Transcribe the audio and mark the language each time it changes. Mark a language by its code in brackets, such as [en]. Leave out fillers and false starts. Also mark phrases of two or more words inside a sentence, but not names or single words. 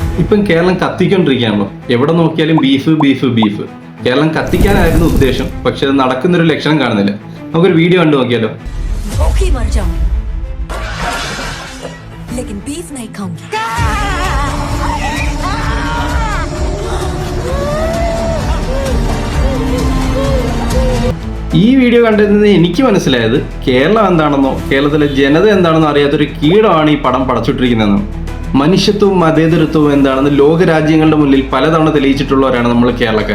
[ml] ഇപ്പം കേരളം കത്തിക്കൊണ്ടിരിക്കുകയാണല്ലോ. എവിടെ നോക്കിയാലും ബീഫ് ബീഫ് ബീഫ്. കേരളം കത്തിക്കാനായിരുന്നു ഉദ്ദേശം, പക്ഷെ അത് നടക്കുന്നൊരു ലക്ഷണം കാണുന്നില്ല. നമുക്കൊരു വീഡിയോ കണ്ടു നോക്കിയാലോ. [hi] भूखी मर जाऊं लेकिन बीफ नहीं खाऊंगी। [ml] ഈ വീഡിയോ കണ്ടിരുന്നത് എനിക്ക് മനസ്സിലായത് കേരളം എന്താണെന്നോ കേരളത്തിലെ ജനത എന്താണെന്നോ അറിയാത്തൊരു കീടമാണ് ഈ പടം പടച്ചുവിട്ടിരിക്കുന്നതെന്നും മനുഷ്യത്വവും മതേതരത്വവും എന്താണെന്ന് ലോകരാജ്യങ്ങളുടെ മുന്നിൽ പലതവണ തെളിയിച്ചിട്ടുള്ളവരാണ് നമ്മൾ കേരളക്കാർ.